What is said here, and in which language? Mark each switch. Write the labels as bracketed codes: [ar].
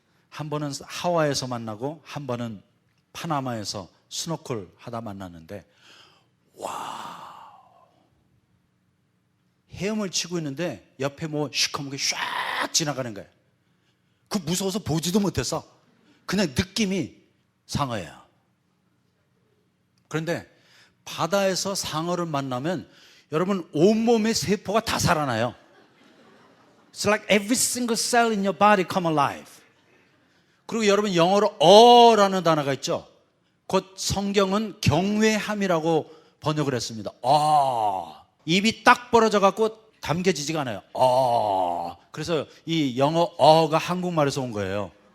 [ko] 한 번은 하와이에서 만나고 한 번은 파나마에서 스노클 하다 만났는데 헤엄을 치고 있는데 옆에 뭐 시커멓게 샥 쫙 지나가는 거예요. 그 무서워서 보지도 못해서 그냥 느낌이 상어예요. 그런데 바다에서 상어를 만나면 여러분 온몸의 세포가 다 살아나요. [en] It's like every single cell in your body come alive. [ko] 그리고 여러분 영어로 어라는 단어가 있죠. 곧 성경은 경외함이라고 번역을 했습니다. 입이 딱 벌어져 갖고 담겨지지가 않아요. 그래서 이 영어 어가 한국말에서 온 거예요.